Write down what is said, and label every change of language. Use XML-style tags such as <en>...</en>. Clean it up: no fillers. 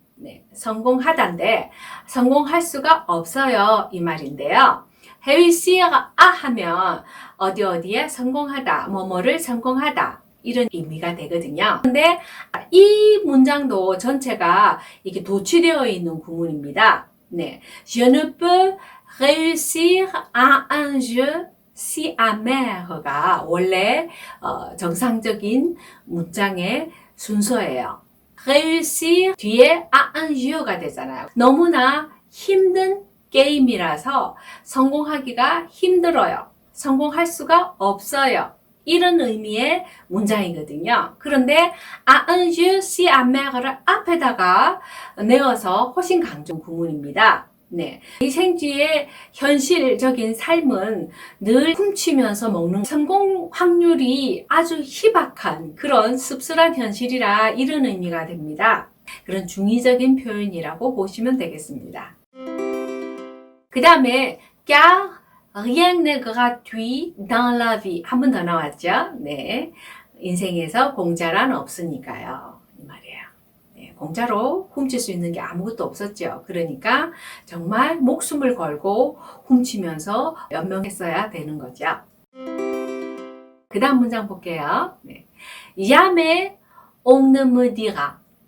<ko>네, 성공하다인데 성공할 수가 없어요 이 말인데요. réussir 하면 어디에 성공하다, 뭐뭐를 성공하다 이런 의미가 되거든요. 근데 이 문장도 전체가 이렇게 도취되어 있는 구문입니다.</ko> <fr>네, Je ne peux réussir à un jeu si amer가</fr> <ko>원래 정상적인 문장의 순서예요. réussir 뒤에</ko> <fr>à un jeu</fr> <ko>가 되잖아요. 너무나 힘든 게임이라서 성공하기가 힘들어요. 성공할 수가 없어요. 이런 의미의 문장이거든요. 그런데</ko> <fr>à un jeu si amer</fr> <ko>을 앞에다가 내어서 훨씬 강조 구문입니다. 네, 이 생쥐의 현실적인 삶은 늘 훔치면서 먹는 성공 확률이 아주 희박한 그런 씁쓸한 현실이라 이런 의미가 됩니다. 그런 중의적인 표현이라고 보시면 되겠습니다. 그 다음에</ko> <fr>car rien n'est gratuit dans la vie</fr> <ko>한 번 더 나왔죠. 네, 인생에서 공짜란 없으니까요. 이 말이에요. 네, 공짜로 훔칠 수 있는 게 아무것도 없었죠. 그러니까 정말 목숨을 걸고 훔치면서 연명했어야 되는 거죠. 그 다음 문장 볼게요. 네.</ko> <fr>Jamais on ne me dira.</fr>